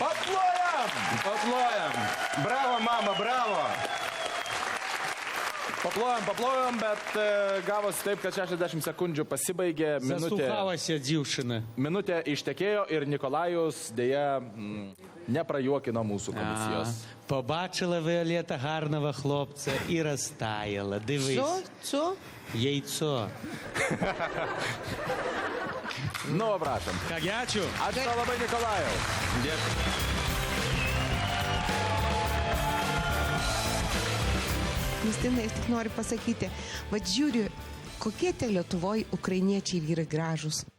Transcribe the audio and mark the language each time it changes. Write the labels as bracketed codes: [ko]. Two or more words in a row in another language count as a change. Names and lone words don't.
[lt] Paplojam. Bravo, mama, bravo. Paplojom, bet gavosi taip, kad 60 sekundžių pasibaigė, [uk] Zastухалася дівчина. [lt] minutė ištekėjo ir Nikolajus dėja neprajuokino mūsų komisijos. [uk] Побачила Віолетта гарного хлопця і розтаяла. Дивись. Що? Яйцо. [lt] Nu, prašom. Kągi, ačiū. Ačiū tau labai, Nikolajau. Justina, aš tik noriu pasakyti, va žiūriu, kokie tie Lietuvoje ukrainiečiai vyrai gražus.